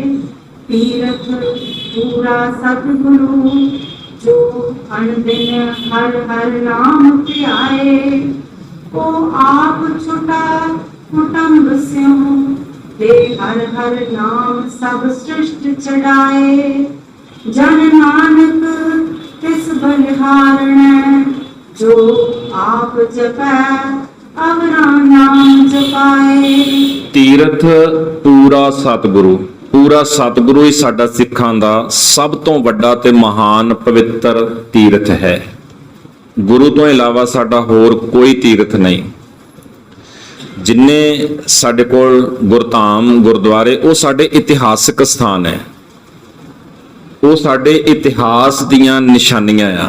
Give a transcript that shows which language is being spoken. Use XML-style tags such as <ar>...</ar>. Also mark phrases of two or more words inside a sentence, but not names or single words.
<pa>ਤੀਰਥ ਪੂਰਾ ਸਤਗੁਰੂ ਜੋ ਅਨਦਿਨ ਹਰ ਹਰ ਨਾਮ ਧਿਆਏ। ਕੋ ਆਪ ਛੁਟਾ ਕੁਟੰਬ ਸਿਉਂ ਦੇ ਹਰ ਹਰ ਨਾਮ ਸਭ ਸ੍ਰਿਸ਼ਟ ਚੜ੍ਹਾਏ। ਜਨ ਨਾਨਕ ਤਿਸ ਬਲਿਹਾਰਣ ਜੋ ਆਪ ਜਪੈ ਅਵਰਾ ਨਾਮ ਜਪਾਏ। ਤੀਰਥ ਪੂਰਾ ਸਤਿਗੁਰੂ। ਪੂਰਾ ਸਤਿਗੁਰੂ ਹੀ ਸਾਡਾ ਸਿੱਖਾਂ ਦਾ ਸਭ ਤੋਂ ਵੱਡਾ ਤੇ ਮਹਾਨ ਪਵਿੱਤਰ ਤੀਰਥ ਹੈ। ਗੁਰੂ ਤੋਂ ਇਲਾਵਾ ਸਾਡਾ ਹੋਰ ਕੋਈ ਤੀਰਥ ਨਹੀਂ। ਜਿੰਨੇ ਸਾਡੇ ਕੋਲ ਗੁਰਧਾਮ ਗੁਰਦੁਆਰੇ ਉਹ ਸਾਡੇ ਇਤਿਹਾਸਕ ਸਥਾਨ ਹੈ, ਉਹ ਸਾਡੇ ਇਤਿਹਾਸ ਦੀਆਂ ਨਿਸ਼ਾਨੀਆਂ ਆ।</pa>